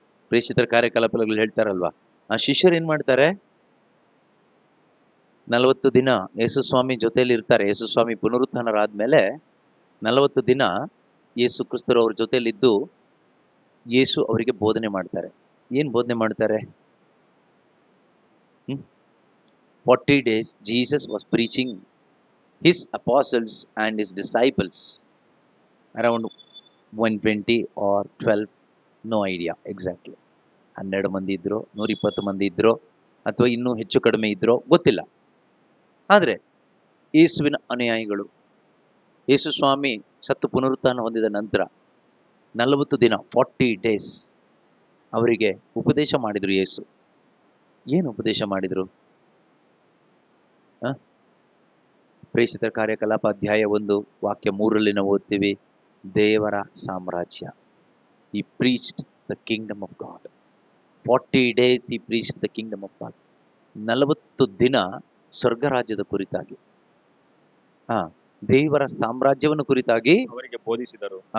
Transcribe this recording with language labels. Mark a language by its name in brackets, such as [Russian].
[Kannada] ಪ್ರೇಷಿತರ ಕಾರ್ಯಕಲಾಪಗಳು ಹೇಳ್ತಾರಲ್ವಾ, ಆ ಶಿಷ್ಯರು ಏನ್ ಮಾಡ್ತಾರೆ? 40 ದಿನ ಯೇಸು ಸ್ವಾಮಿ ಜೊತೆಯಲ್ಲಿ ಇರ್ತಾರೆ. ಯೇಸು ಸ್ವಾಮಿ ಪುನರುತ್ಥಾನರಾದ್ಮೇಲೆ 40 ದಿನ ಯೇಸು ಕ್ರಿಸ್ತರು ಅವ್ರ ಜೊತೆಯಲ್ಲಿದ್ದು ಯೇಸು ಅವರಿಗೆ ಬೋಧನೆ ಮಾಡ್ತಾರೆ. ಏನ್ ಬೋಧನೆ ಮಾಡ್ತಾರೆ? [English] 40 days Jesus was preaching his apostles and his disciples, around 120 or 12, no idea exactly. [Kannada] 12 ಮಂದಿ ಇದ್ರು, 120 ಮಂದಿ ಇದ್ರು, ಅಥವಾ ಇನ್ನೂ ಹೆಚ್ಚು ಕಡಿಮೆ ಇದ್ರೋ ಗೊತ್ತಿಲ್ಲ. ಆದರೆ ಯೇಸುವಿನ ಅನುಯಾಯಿಗಳು, ಯೇಸು ಸ್ವಾಮಿ ಸತ್ತು ಪುನರುತ್ಥಾನ ಹೊಂದಿದ ನಂತರ 40 ದಿನ [English] 40 days [Kannada] ಅವರಿಗೆ ಉಪದೇಶ ಮಾಡಿದ್ರು. ಯೇಸು ಏನು ಉಪದೇಶ ಮಾಡಿದ್ರು? ಪ್ರೇಷಿತರ ಕಾರ್ಯಕಲಾಪ ಅಧ್ಯಾಯ 1 ವಾಕ್ಯ 3ರಲ್ಲಿ ನಾವು ಓದ್ತೀವಿ, ದೇವರ ಸಾಮ್ರಾಜ್ಯ. [English] He preached the kingdom of God. 40 days he preached the kingdom of God. [Kannada] 40 ದಿನ ಸ್ವರ್ಗ ರಾಜ್ಯದ ಕುರಿತಾಗಿ, ದೇವರ ಸಾಮ್ರಾಜ್ಯವನ್ನು ಕುರಿತಾಗಿ ಅವರಿಗೆ ಬೋಧಿಸಿದರು.